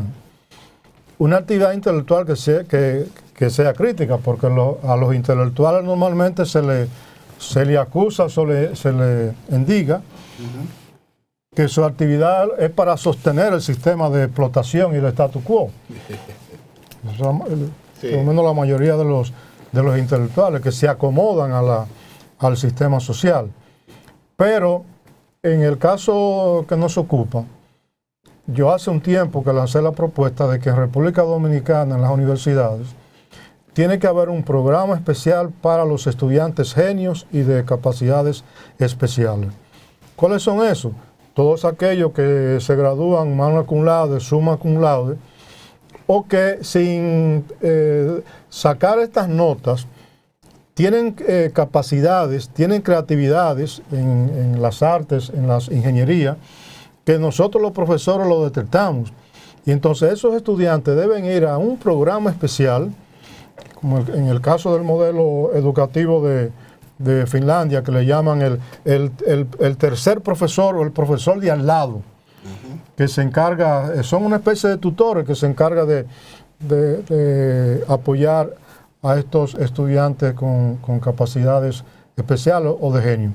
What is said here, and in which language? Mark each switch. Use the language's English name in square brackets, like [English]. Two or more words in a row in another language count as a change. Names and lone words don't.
[Spanish] Una actividad intelectual que sea crítica, porque a los intelectuales normalmente se le acusa, se le indica que su actividad es para sostener el sistema de explotación y el [Latin] status quo. [Spanish] Por lo menos la mayoría de los intelectuales que se acomodan al sistema social. Pero en el caso que nos ocupa, yo hace un tiempo que lancé la propuesta de que en República Dominicana, en las universidades, tiene que haber un programa especial para los estudiantes genios y de capacidades especiales. ¿Cuáles son esos? Todos aquellos que se gradúan [Latin] magna cum laude, summa cum laude, [Spanish] o que sin sacar estas notas tienen capacidades, tienen creatividades en las artes, en las ingenierías, que nosotros los profesores lo detectamos. Y entonces esos estudiantes deben ir a un programa especial, como en el caso del modelo educativo de Finlandia, que le llaman el tercer profesor o el profesor de al lado, que se encarga, son una especie de tutores que se encarga de apoyar a estos estudiantes con capacidades especiales o de genio.